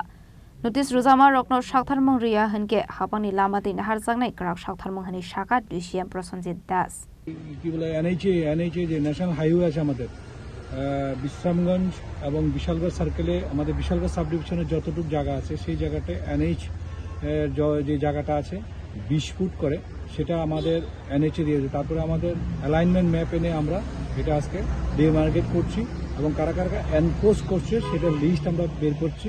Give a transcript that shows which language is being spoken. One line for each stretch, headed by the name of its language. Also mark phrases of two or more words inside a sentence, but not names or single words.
Kok Borok: Notice rojama rokno saktarmung riya hinke Hapnagni lamati naharjaknai krak saktarmung hani saka DCM Prosenjit Das.
Bangla: কি বলে এনএইচএ যে
English: national highway
Bangla: আছে আমাদের বিশ্রামগঞ্জ এবং বিশালগড় সার্কেলে আমাদের বিশালগড়
English: sub division
Bangla: যতটুকু জায়গা আছে সেই জায়গাতে এনএইচ যে জায়গাটা আছে 20 ফুট করে সেটা আমাদের এনএইচএ দিয়েছে। তারপরে আমাদের
English: alignment map
Bangla: এনে আমরা এটা আজকে ডিমার্কেট করছি এবং কারা কারা এনফোর্স করছে সেটা লিস্ট আমরা বের করছি।